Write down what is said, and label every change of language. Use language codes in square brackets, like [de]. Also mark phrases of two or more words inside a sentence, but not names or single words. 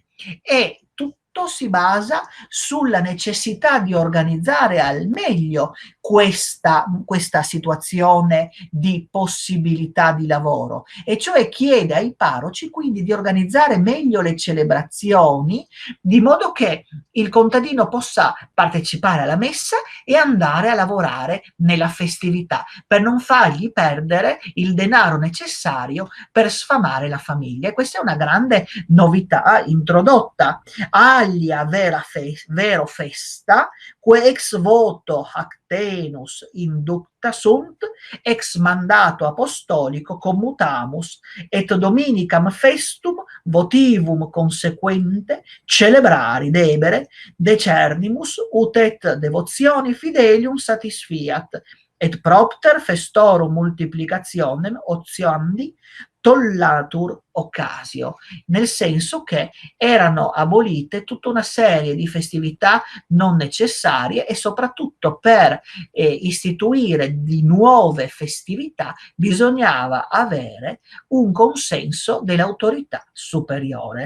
[it] E tutto si basa sulla necessità di organizzare al meglio questa situazione di possibilità di lavoro, e cioè chiede ai parroci quindi di organizzare meglio le celebrazioni, di modo che il contadino possa partecipare alla messa e andare a lavorare nella festività, per non fargli perdere il denaro necessario per sfamare la famiglia. E questa è una grande novità introdotta. [la] Alia vero festa, que ex voto hac tenus inducta sunt, ex mandato apostolico commutamus, et dominicam festum votivum consequente celebrari debere decernimus, ut et devotioni fidelium satisfiat, et propter festorum multiplicationem otiandi tollatur occasio, [it] nel senso che erano abolite tutta una serie di festività non necessarie, e soprattutto per istituire di nuove festività bisognava avere un consenso dell'autorità superiore.